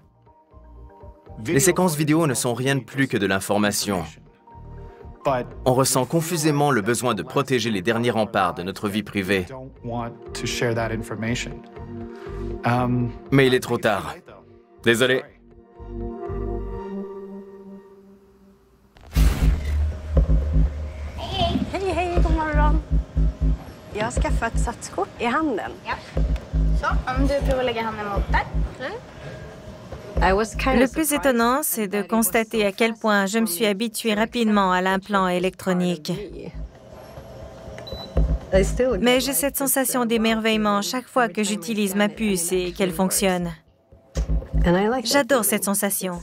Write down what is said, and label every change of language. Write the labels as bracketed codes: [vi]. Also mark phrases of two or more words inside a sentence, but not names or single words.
[fr] Les séquences vidéo ne sont rien de plus que de l'information. On ressent confusément le besoin de protéger les derniers remparts de notre vie privée. Mais il est trop tard. Désolé. [sv] Hej, hej, god morgon. Jag har skaffat satskort i handen. Ja. Så, om du provar lägga handen mot där. [fr] Le plus étonnant, c'est de constater à quel point je me suis habituée rapidement à l'implant électronique. Mais j'ai cette sensation d'émerveillement chaque fois que j'utilise ma puce et qu'elle fonctionne. J'adore cette sensation.